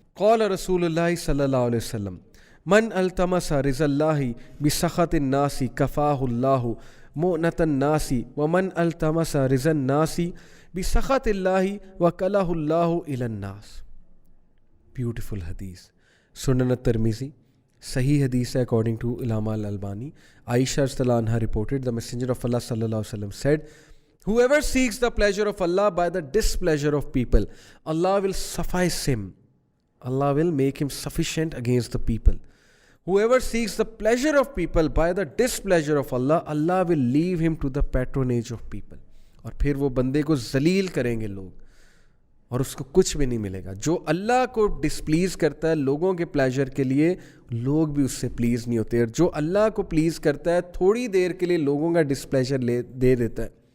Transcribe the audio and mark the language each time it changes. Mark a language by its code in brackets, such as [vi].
[ar] قال رسول اللہ صلی اللہ علیہ وسلم, من التمس رضا اللہ بسخط الناس کفاہ اللہ مؤنۃ الناس, ومن التمس رضا الناس بسخط اللہ وکلہ اللہ الی الناس. [ur] بیوٹیفل حدیث, سنن الترمذی, صحیح حدیث ہے [en] according to [ur] علامہ الالبانی. [en] عائشہ رضی اللہ عنہا reported, the messenger of Allah صلی اللہ علیہ وسلم said, whoever seeks the pleasure of Allah by the displeasure of people, Allah will suffice him. Allah will make him sufficient against the people. Whoever seeks the pleasure of people by the displeasure of Allah, Allah will leave him to the patronage of people. [ur] اور پھر وہ بندے کو ذلیل کریں گے لوگ, اور اس کو کچھ بھی نہیں ملے گا. جو اللہ کو ڈسپلیز کرتا ہے لوگوں کے پلیجر کے لیے, لوگ بھی اس سے پلیز نہیں ہوتے. اور جو اللہ کو پلیز کرتا ہے تھوڑی دیر کے لیے لوگوں کا ڈسپلیجر دے دیتا ہے.